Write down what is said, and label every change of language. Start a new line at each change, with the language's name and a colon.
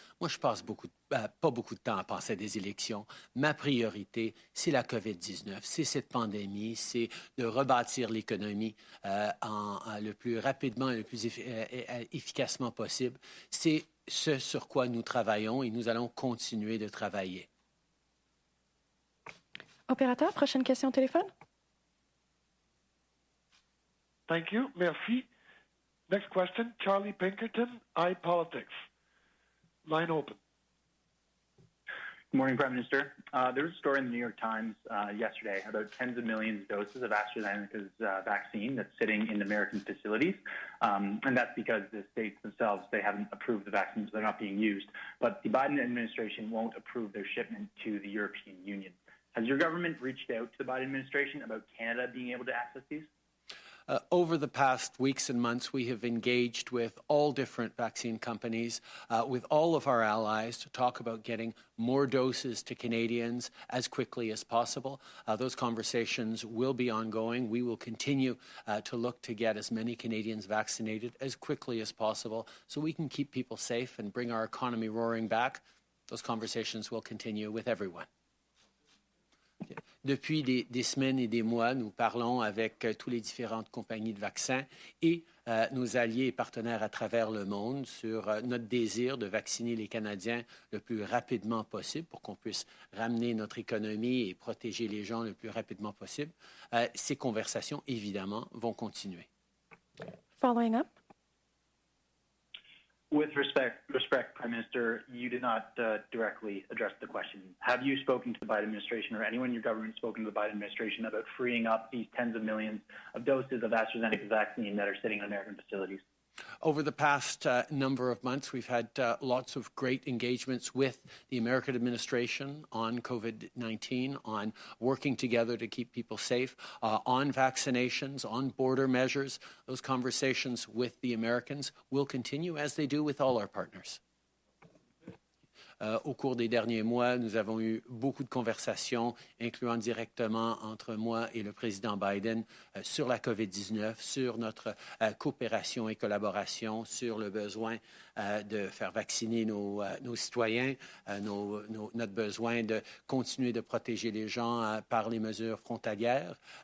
French: Moi, je passe pas beaucoup de temps à penser à des élections. Ma priorité, c'est la COVID-19, c'est cette pandémie, c'est de rebâtir l'économie le plus rapidement et le plus efficacement possible. C'est ce sur quoi nous travaillons et nous allons continuer de travailler. Opérateur, prochaine question au téléphone.
English: Thank you.
French: Merci.
English: Next question, Charlie Pinkerton, iPolitics. Line open. Good morning, Prime Minister. There was a story in the New York Times yesterday about tens of millions of doses of AstraZeneca's vaccine that's sitting in American facilities. And that's because the states themselves, they haven't approved the vaccines, they're not being used. But the Biden administration won't approve their shipment to the European Union. Has your government reached out to the Biden administration about Canada being able to access these? Over the past weeks and months, we have engaged with all different vaccine companies, with all of our allies to talk about getting more doses to Canadians as quickly as possible. Those conversations will be ongoing. We will continue to look to get as many Canadians vaccinated as quickly as possible so we can keep people safe and bring our economy roaring back. Those conversations will continue with everyone.
French: Depuis des semaines et des mois, nous parlons avec toutes les différentes compagnies de vaccins et nos alliés et partenaires à travers le monde sur notre désir de vacciner les Canadiens le plus rapidement possible pour qu'on puisse ramener notre économie et protéger les gens le plus rapidement possible. Ces conversations, évidemment, vont continuer.
English: Following up. With respect, Prime Minister, you did not directly address the question. Have you spoken to the Biden administration or anyone in your government spoken to the Biden administration about freeing up these tens of millions of doses of AstraZeneca's vaccine that are sitting in American facilities? Over the past number of months, we've had lots of great engagements with the American administration on COVID-19, on working together to keep people safe, on vaccinations, on border measures. Those conversations with the Americans will continue, as they do with all our partners.
French: Au cours des derniers mois, nous avons eu beaucoup de conversations, incluant directement entre moi et le président Biden, sur la COVID-19, sur notre coopération et collaboration, sur le besoin de faire vacciner nos citoyens, notre besoin de continuer de protéger les gens par les mesures frontalières.